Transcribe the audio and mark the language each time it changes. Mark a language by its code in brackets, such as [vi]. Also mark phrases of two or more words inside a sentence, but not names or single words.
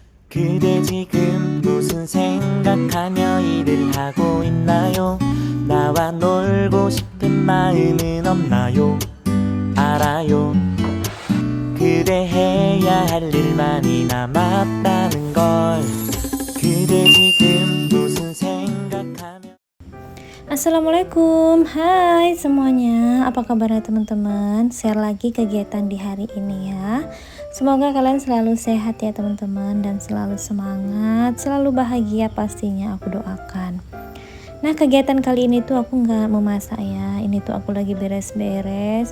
[ko] 그대 지금 무슨 생각하며 일을 하고 있나요? 나와 놀고 싶은 마음은 없나요? 알아요. 그대 해야 할 일만이 남았다는 걸. 그대 지금 무슨 생각하며. [id] Assalamualaikum, hai semuanya, apa kabarnya teman-teman? Share lagi kegiatan di hari ini ya. Semoga kalian selalu sehat ya teman-teman, dan selalu semangat, selalu bahagia pastinya aku doakan. Nah, kegiatan kali ini tuh aku nggak memasak ya, ini tuh aku lagi beres-beres.